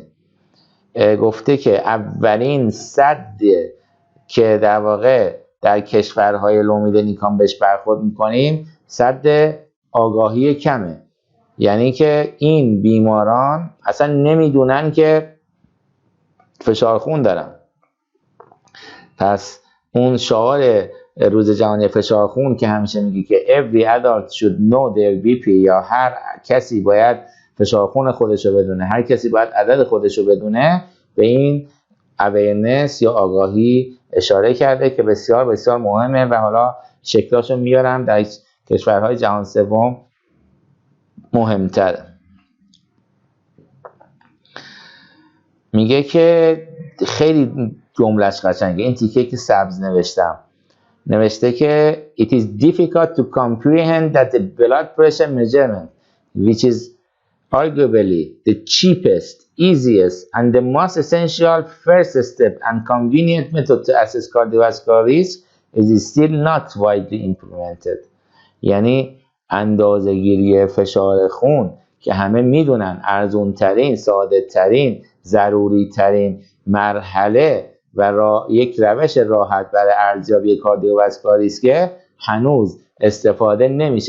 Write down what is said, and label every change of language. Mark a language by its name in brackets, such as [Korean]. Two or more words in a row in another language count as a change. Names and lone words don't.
[Persian] گفته که اولین سد که در واقع در کشورهای [English] low middle income [Persian] بهش برخورد میکنیم سد آگاهی کمه، یعنی که این بیماران اصلا نمیدونن که فشار خون دارن. پس اون شعار روز جهانی فشار خون که همیشه میگه که [English] every adult should know their BP [Persian] یا هر کسی باید فشار خون خودشو بدونه، هر کسی باید عدد خودشو بدونه، به این awareness یا آگاهی اشاره کرده که بسیار بسیار مهمه و حالا شکلاشو میارم در کشورهای جهان سوم مهمتره. میگه که خیلی جملهش قشنگه، این تیکه که سبز نوشته که [English] it is difficult to comprehend that the blood pressure measurement which is arguably the cheapest, easiest and the most essential first step and convenient method to assess cardiovascular risk is still not widely implemented. [Persian] یعنی اندازه‌گیری فشار خون که همه میدونن ارزون ترین، ساده ترین، ضروری ترین مرحله و یک روش راحت برای ارزیابی [English] cardiovascular risk [Persian] هنوز استفاده نمیشه.